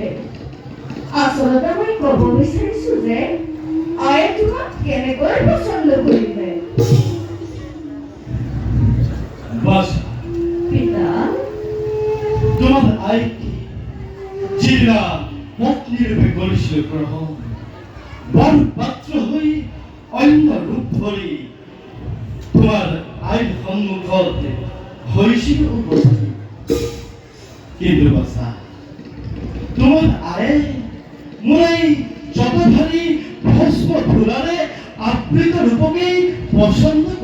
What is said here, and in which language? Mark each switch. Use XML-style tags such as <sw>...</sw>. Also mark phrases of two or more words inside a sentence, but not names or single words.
<as>আচলতে মই ক'ব বিচাৰিছো যে আয়ে তোমাক কেনেকৈ পচন্দ কৰিলে। বসা। পিতা,</as> <bn>তোমার আইকে চিরা পত্নী রূপে করেছিল গ্রহণ। বর পাত্র হই অন্য রূপ ধরি তোমার</bn> <as>আইন সন্মুখত</as> <bn>হয়েছিল উপস্থিত।</bn> <as>কিন্তু বসা, তোমার আয়ে মোৰ এই জটাধাৰী ভস্ম ধূলাৰে আবৃত ৰূপকেই পচন্দ</as>